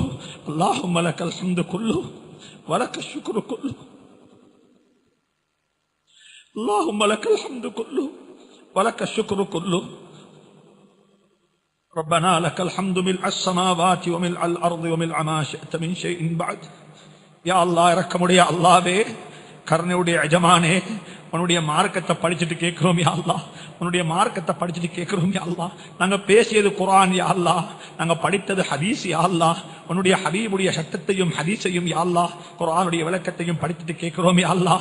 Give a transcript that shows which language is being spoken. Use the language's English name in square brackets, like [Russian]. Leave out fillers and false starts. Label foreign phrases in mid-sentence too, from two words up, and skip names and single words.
[Arabic] اللهم لك الحمد كله ولك الشكر كله. اللهم لك الحمد كله ولك الشكر كله. ربنا لك الحمد ملء السماوات وملء الأرض وملء ما شئت من شيء بعد. يا الله [Tamil] இறக்கமுடைய அல்லாஹ்வே, கருணையுடைய எஜமானே, உன்னுடைய மார்க்கத்தை படிச்சுட்டு கேட்கிறோம் [Arabic] يا الله. [Tamil] உன்னுடைய மார்க்கத்தை படிச்சுட்டு கேட்கிறோம் [Arabic] يا الله. [Tamil] நாங்க பேசியது குர்ஆன் [Arabic] يا الله, [Tamil] நாங்க படித்தது ஹதீஸ் [Arabic] يا الله. [Tamil] உன்னுடைய ஹபீபுடைய சட்டத்தையும் ஹதீஸையும் [Arabic] يا الله, [Tamil] குர்ஆனுடைய விளக்கத்தையும் படிச்சுட்டு கேட்கிறோம் [Arabic] يا الله.